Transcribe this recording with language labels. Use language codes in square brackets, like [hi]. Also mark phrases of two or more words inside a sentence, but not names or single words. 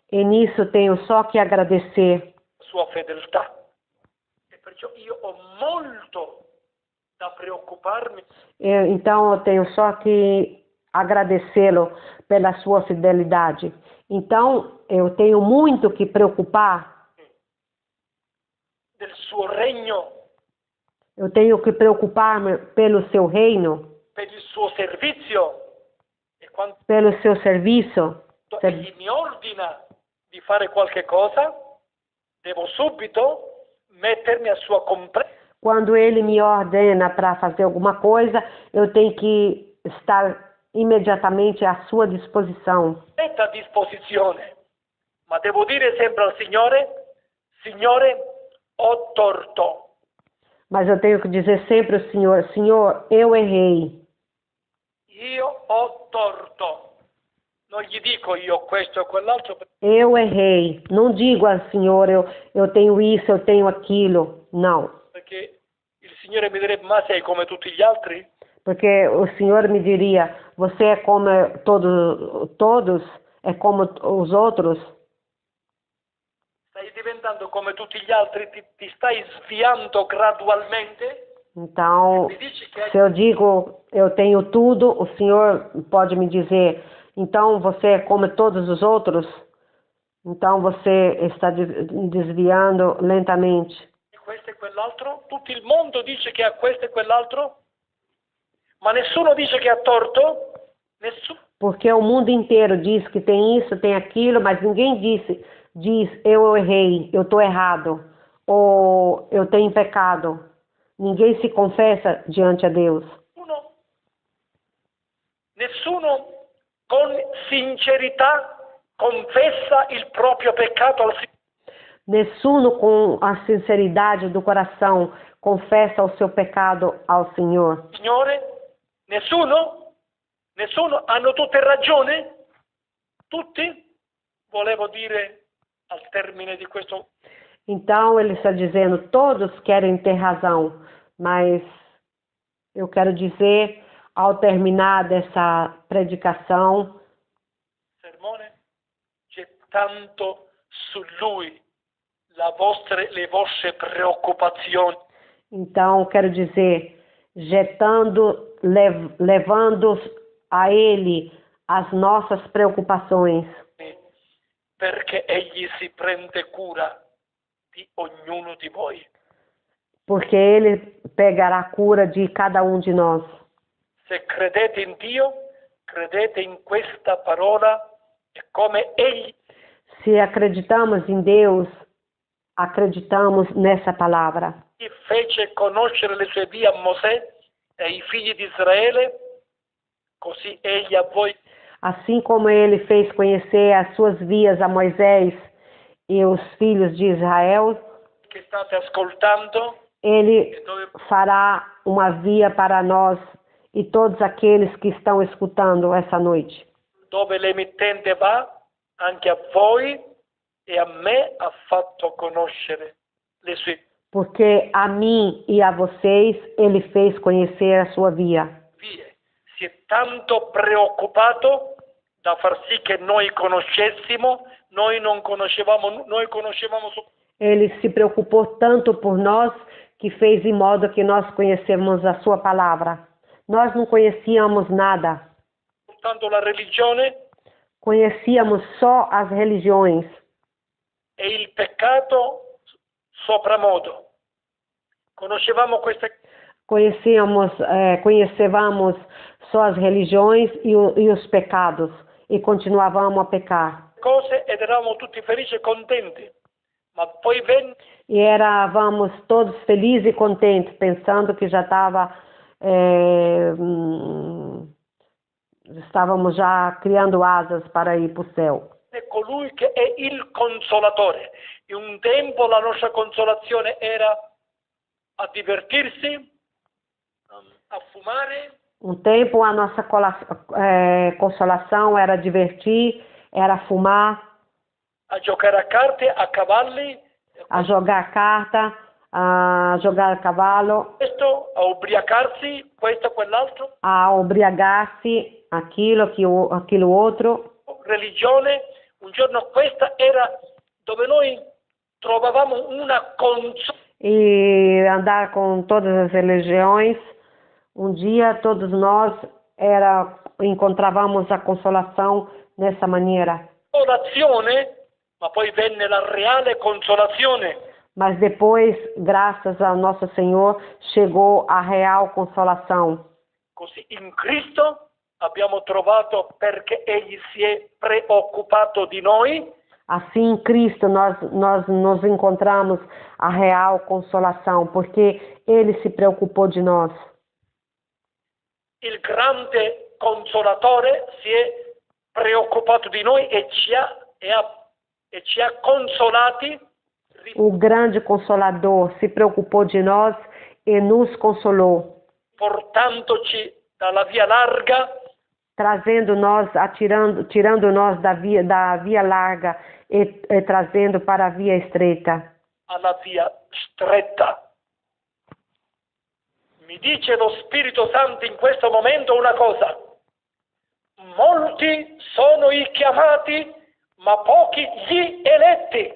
[pt] E nisso tenho só que agradecer. [it] sua fedeltà. E perciò io ho molto da preoccuparmi [pt] Então eu tenho só que agradecê-lo pela sua fidelidade. Então eu tenho muito que preocupar. [it] del suo regno, [pt] Eu tenho que preocupar-me pelo seu reino, [it] per il suo servizio. E quando [pt] pelo seu serviço. [it] egli mi ordina di fare qualche cosa, devo subito mettermi a sua [pt] Quando ele me ordena para fazer alguma coisa, eu tenho que estar imediatamente à sua disposição. [it] completa disposizione. Ma devo dire sempre al Signore, Signore, ho torto. [pt] Mas eu tenho que dizer sempre ao Senhor, Senhor, eu errei. [it] Io ho torto. Non gli dico io questo o quell'altro, [pt] Eu errei. Não digo ao Senhor, eu tenho isso, eu tenho aquilo. Não. [it] perché il Signore mi direbbe, ma sei come tutti gli altri? [pt] Porque o Senhor me diria, você é como todos, é como os outros. [it] Stai diventando come tutti gli altri, ti stai sviando gradualmente. [pt] Então, [it] Mi dici che hai [pt] se eu digo, eu tenho tudo, o Senhor pode me dizer, então você é como todos os outros? Então você está desviando lentamente. [it] questo e quell'altro? Tutto il mondo dice che ha questo e quell'altro? Ma nessuno dice che ha torto? Nessuno. [pt] Porque o mundo inteiro diz que tem isso, tem aquilo, mas ninguém diz eu errei, eu estou errado, ou eu tenho pecado. Ninguém se confessa diante a Deus. [it] Nessuno con sincerità confessa il proprio peccato al Signore. [pt] Nessuno com a sinceridade do coração confessa o seu pecado ao Senhor. [it] Signore, nessuno? Nessuno? Hanno tutte ragione? Tutti? Volevo dire al termine di questo. [pt] Então ele está dizendo, todos querem ter razão, mas eu quero dizer, ao terminar dessa predicação, [it] sermone, gettando su lui le vostre preoccupazioni, [pt] então quero dizer, levando a ele as nossas preocupações, [it] perché egli si prende cura di ognuno di voi. [pt] porque ele pegará a cura de cada um de nós. [it] Se credete in Dio, credete in questa parola e come egli. [pt] Se acreditamos em Deus, acreditamos nessa palavra. [it] Fece conoscere le sue vie a Mosè e ai figli di Israele, così egli a voi. [pt] Assim como ele fez conhecer as suas vias a Moisés e os filhos de Israel, [it] che state ascoltando, [pt] ele fará uma via para nós e todos aqueles que estão escutando essa noite. [it] Dove l'emittente va, anche a voi e a me ha fatto conoscere le sue [pt] Porque a mim e a vocês ele fez conhecer a sua via. [it] vie. Si è tanto preoccupato da far sì che noi conoscessimo, noi conoscevamo [pt] Ele se preocupou tanto por nós que fez em modo que nós conhecemos a sua palavra. Nós não conhecíamos nada. [it] soltanto la religione [pt] Conhecíamos só as religiões [it] e il peccato sopramodo. Conoscevamo queste [pt] conhecemos só as religiões e os pecados e continuávamos a pecar. [it] cose ed eravamo tutti felici e contenti, ma poi venne [pt] E éramos todos felizes e contentes, pensando que já estávamos já criando asas para ir para o céu. [it] colui che è il consolatore. In un tempo la nostra consolazione era a divertirsi, a fumare, [pt] Tempo a nossa consolação era divertir, era fumar, [it] a giocare a carte, a cavalli, [pt] a jogar carta, a jogar a cavalo, [it] questo, a ubriacarsi, questo, quell'altro, [pt] a embriagar-se, aquilo outro. [it] religione. Un giorno questa era dove noi trovavamo una consolazione. [pt] E andar com todas as religiões. Um dia todos nós encontrávamos a consolação nessa maneira. [it] Ma poi venne la reale consolazione. [pt] Mas depois, graças ao nosso Senhor, chegou a real consolação. [it] Così in Cristo abbiamo trovato, perché egli si è preoccupato di noi. [pt] Assim, em Cristo, nós nos encontramos a real consolação, porque Ele se preocupou de nós. [it] Il grande consolatore si è preoccupato di noi e ci ha consolati. [pt] O grande Consolador se preocupou de nós e nos consolou, [it] portandoci dalla via larga, [pt] trazendo nós, tirando nós da via larga e trazendo para a via estreita. [it] Alla via stretta. Mi dice lo Spirito Santo in questo momento una cosa: molti sono i chiamati, ma pochi gli eletti.